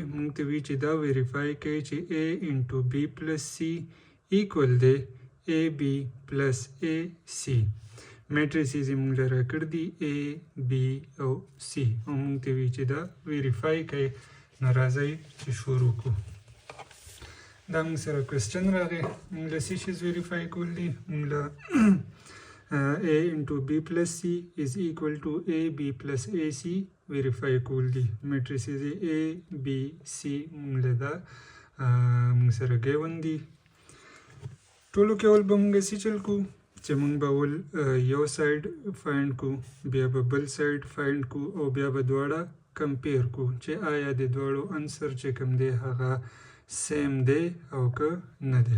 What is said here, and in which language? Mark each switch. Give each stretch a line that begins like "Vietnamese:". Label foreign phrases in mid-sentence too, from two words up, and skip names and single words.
Pashto: مونږ ته وایي چې دا ویریفای کوي چې
English: A into B plus C equal
Pashto: دی
English: AB plus AC.
Pashto: میټریسز یې مونږ له راکړ دي A B او C او مونږ ته وایي چې دا ویریفای کوي. نو راځئ چې شروع کړو. دا مونږ سره کوېسچن راغی، مونږ له څه شیز ویریفای کول دي؟ مونږ له
English: A into B plus C is equal to AB plus AC
Pashto: verify کول دي. میټریسز A B C مونږ له دا مونږ سره ګیون دي. ټولو کې اول به مونږ څه چل کو چې مونږ به اول یو
English: side find
Pashto: کو، بیا به بل
English: side find
Pashto: کو او بیا به دواړه کمپیر کو چې آیا د دواړو انسر چې کوم دی هغه سیم دی او که نه دی.